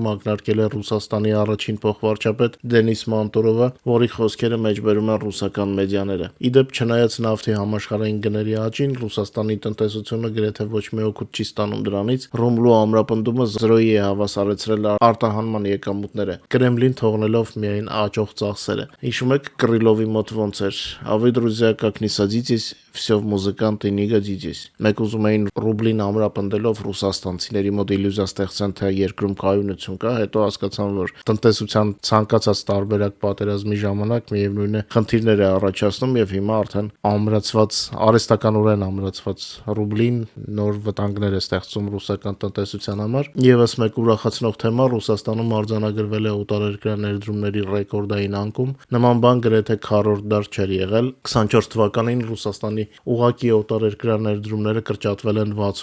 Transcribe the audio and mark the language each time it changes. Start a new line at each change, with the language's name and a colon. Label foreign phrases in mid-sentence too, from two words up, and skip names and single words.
Armenian: ակնարկել է Ռուսաստանի առաջին փոխվարչապետ Դենիս Մանտուրովը, որի խոսքերը մեջբերում են ռուսական մեդիաները։ Իդեպ, չնայած նավթի համաշխարհային գների աճին, Ռուսաստանի տնտեսությունը գրեթե ոչ մի օգուտ չի ստանում դրանից։ Ռուբլու ամրապնդումը զրոյի է հավասարեցրել արտահանման եկամուտները, Կրեմլին թողնելով միայն աճող ծախսերը։ Հիշում եք Կրիլովի մոտ ոնց էր.
Russian: «А вы, друзья, как не садитесь, все в музыканты не годитесь»։
Armenian: Մեկ ուզում էին ռուբլին ամրապնդելով ռուսաստանցիների մոտ իլյուզիա ստեղծեն, թե երկրում կայունություն կա, հետո հասկացան, որ տնտեսության ցանկացած տարբերակ պատերազմի ժամանակ միևնույն է խնդիրներ է առաջացնում եւ հիմա արդեն ամրացված, արհեստականորեն ամրացված ռուբլին նոր վտանգներ է ստեղծում ռուսական տնտեսության համար։ Եվս մեկ ուրախացնող թեմա՝ Ռուսաստանում արձանագրվել է օտարերկրյա ներդրումների ռեկորդային անկում։ Նման բան գրեթե քառորդ դար չէր եղել։ 24 թվականին Ռուսաստանի ուղղակի օտարերկրյա ներդրումները կրճատվել են